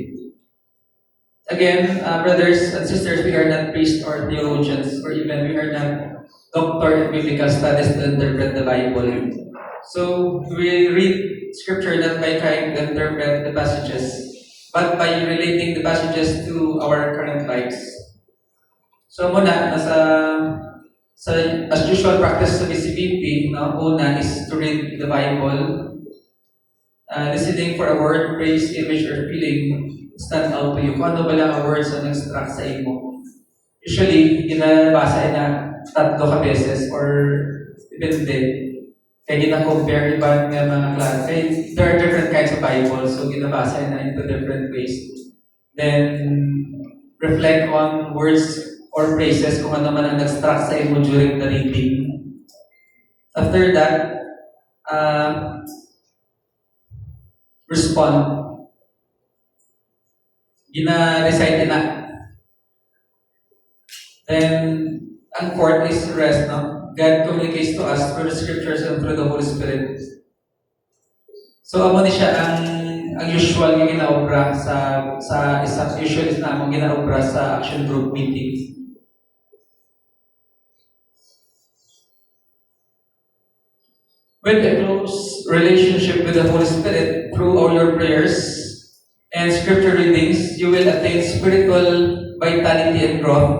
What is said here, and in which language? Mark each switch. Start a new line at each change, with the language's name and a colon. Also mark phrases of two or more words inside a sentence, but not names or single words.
English: Again, brothers and sisters, we are not priests or theologians, or even we are not doctor in biblical studies to interpret the Bible. So we read Scripture not by trying to interpret the passages, but by relating the passages to our current lives. So muna, as usual practice sa BCBP, una is to read the Bible, listening for a word, praise, image, or feeling stand out to you.
Hiligaynon: Kung ano ba lang ang words na nag-struck sa imo. Usually, ginabasa na tatlo ka beses or depende. Kaya gina-compare iba nga mga klase.
English: Kaya there are different kinds of Bible, so
Hiligaynon: ginabasa na
English: into different ways. Then, reflect on words or phrases
Hiligaynon: kung ano man ang nag-struck sa imo
English: during the reading. After that, respond.
Hiligaynon: Gina-recite na. Then, ang fourth is rest, no?
English: God communicates to us through the scriptures and through the Holy Spirit. So,
Hiligaynon: amo ni siya ang usual nga ginaobra sa isang usual is na among ginaobra sa
English: action group meetings. With a close relationship with the Holy Spirit through all your prayers and scripture readings, you will attain spiritual vitality and growth.